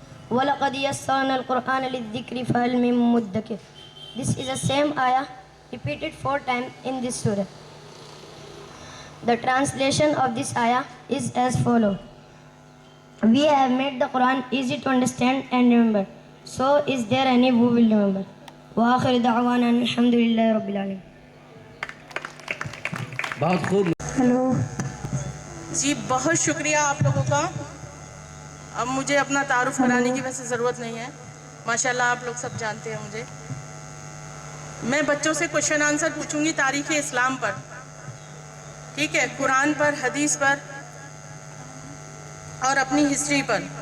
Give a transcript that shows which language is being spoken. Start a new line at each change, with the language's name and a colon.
Arabic: وَلَقَدْ يَسَّرْنَا الْقُرْآنَ لِلذِّكْرِ فَهَلْ مِن مُدَّكِرٍ.
English: This is the same ayah repeated 4 times in this surah. The translation of this ayah is as follows. We have made the Quran easy to understand and remember. So is there any who will remember?
Arabic: وآخر دعوانا الحمد لله رب العالمين.
Urdu: بہت خوب. Hello جی، بہت شکریہ آپ لوگوں کا. اب مجھے اپنا تعارف کرانے کی ویسے ضرورت نہیں ہے، ماشاءاللہ آپ لوگ سب جانتے ہیں مجھے. میں بچوں سے
English: question answer
Urdu: پوچھوں گی تاریخ اسلام پر، ٹھیک ہے، قرآن پر، حدیث پر اور اپنی ہسٹری پر.